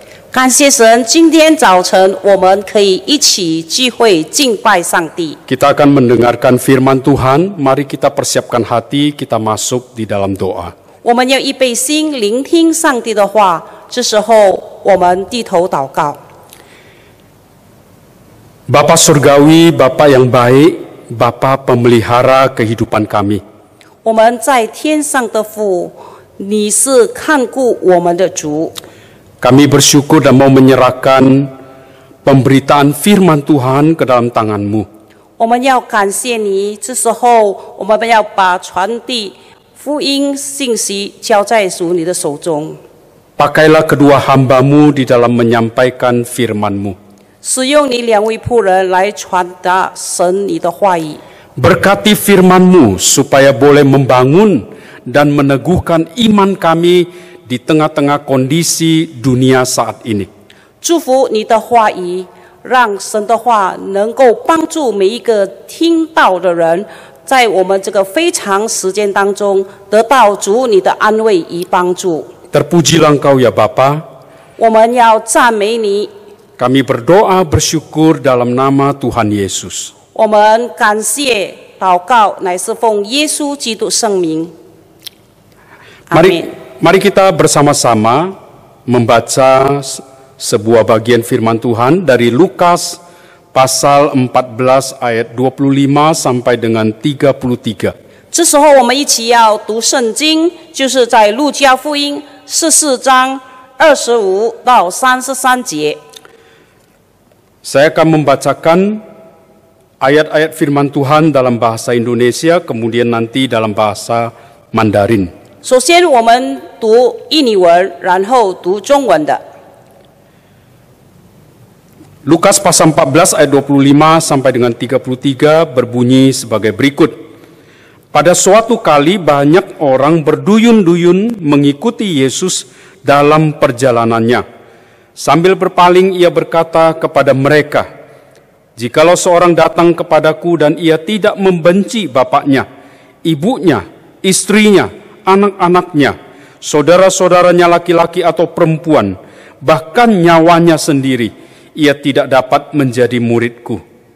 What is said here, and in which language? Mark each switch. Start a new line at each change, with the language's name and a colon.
Chinese: 感谢神，今天早晨我们可以一起聚会敬拜上帝。
Indonesian: Kita akan mendengarkan firman Tuhan, mari kita persiapkan hati, kita masuk di dalam doa.
Chinese: 我们要预备心聆听上帝的话，这时候我们低头祷告。
Indonesian: Bapa Surgawi, Bapa yang baik, Bapa pemelihara kehidupan kami.
Chinese: 我们在天上的父，你是看顾我们的主。
Indonesian: Kami bersyukur dan mau menyerahkan pemberitaan firman Tuhan ke dalam tangan-Mu.
Chinese: 我们要感谢你，这时候我们要把传递福音信息交在主你的手中。
Indonesian: Pakailah kedua hamba-Mu di dalam menyampaikan firman-Mu.
Chinese: 使用你两位仆人来传达神你的话语。
Indonesian: Berkati firman-Mu supaya boleh membangun dan meneguhkan iman kami di tengah-tengah kondisi dunia saat ini.
Chinese: 祝福你的话语，让神的话能够帮助每一个听到的人，在我们这个非常时间当中得到主你的安慰与帮助。
Indonesian: Terpujilah Engkau ya Bapa.
Chinese: 我们要赞美你，
Indonesian: Kami berdoa bersyukur dalam nama Tuhan Yesus.
Chinese: 我们感谢祷告，乃是奉耶稣基督圣名。阿门。
Indonesian: Mari kita bersama-sama membaca sebuah bagian firman Tuhan dari Lukas pasal 14 ayat 25 sampai dengan 33.
Chinese: 这时候我们一起要读圣经，就是在路加福音14章25到33节。
Indonesian: Saya akan membacakan ayat-ayat firman Tuhan dalam bahasa Indonesia, kemudian nanti dalam bahasa Mandarin.
Chinese: 首先我们读印尼文，然后读中文的。
Indonesian: Lukas pasal 14 ayat 25 sampai dengan 33 berbunyi sebagai berikut. Pada suatu kali banyak orang berduyun-duyun mengikuti Yesus dalam perjalanannya. Sambil berpaling ia berkata kepada mereka, "Jikalau seorang datang kepadaku dan ia tidak membenci bapaknya, ibunya, istrinya, anak-anaknya, saudara-saudaranya laki-laki atau perempuan, bahkan nyawanya sendiri, ia tidak dapat menjadi muridku.